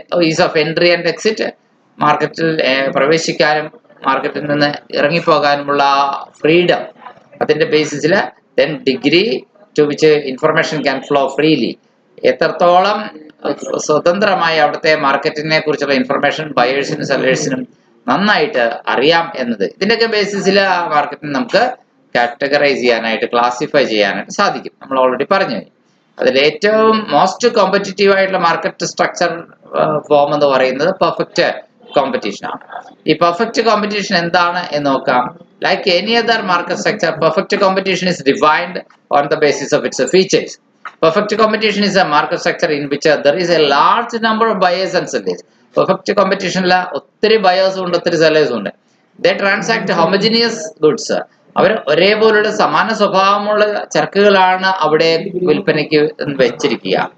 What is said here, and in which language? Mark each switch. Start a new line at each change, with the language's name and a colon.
English: ease of entry and exit,
Malayalam: മാർക്കറ്റിൽ പ്രവേശിക്കാനും മാർക്കറ്റിൽ നിന്ന് ഇറങ്ങിപ്പോകാനുമുള്ള ഫ്രീഡം, അതിന്റെ ബേസിസിൽ,
English: then degree to which information can flow freely,
Malayalam: എത്രത്തോളം സ്വതന്ത്രമായി അവിടുത്തെ മാർക്കറ്റിനെ കുറിച്ചുള്ള ഇൻഫർമേഷൻ ബയേഴ്സിനും സെല്ലേഴ്സിനും നന്നായിട്ട് അറിയാം എന്നത്, ഇതിന്റെയൊക്കെ ബേസിസിൽ ആ മാർക്കറ്റിനെ നമുക്ക് കാറ്റഗറൈസ് ചെയ്യാനായിട്ട്, ക്ലാസിഫൈ ചെയ്യാനായിട്ട് സാധിക്കും. നമ്മൾ ഓൾറെഡി പറഞ്ഞു. അതിൽ ഏറ്റവും മോസ്റ്റ് കോമ്പറ്റീറ്റീവ് ആയിട്ടുള്ള മാർക്കറ്റ് സ്ട്രക്ചർ ഫോം എന്ന് പറയുന്നത് പെർഫെക്റ്റ് കോമ്പറ്റീഷൻ ആണ്. ഈ പെർഫെക്റ്റ് കോമ്പറ്റീഷൻ എന്താണ് എന്ന് നോക്കാം.
English: Like any other market structure, perfect competition is defined on the basis of its features. Perfect competition is a market structure in which there is a large number of buyers and sellers.
Malayalam: Perfect competition la ഒത്തിരി ബയേഴ്സും ഉണ്ട്, ഒത്തിരി സെല്ലേഴ്സും ഉണ്ട്.
English: They transact homogeneous goods.
Malayalam: അവർ ഒരേപോലുള്ള സമാന സ്വഭാവമുള്ള ചരക്കുകളാണ് അവിടെ വിൽപ്പനയ്ക്ക് വെച്ചിരിക്കുക.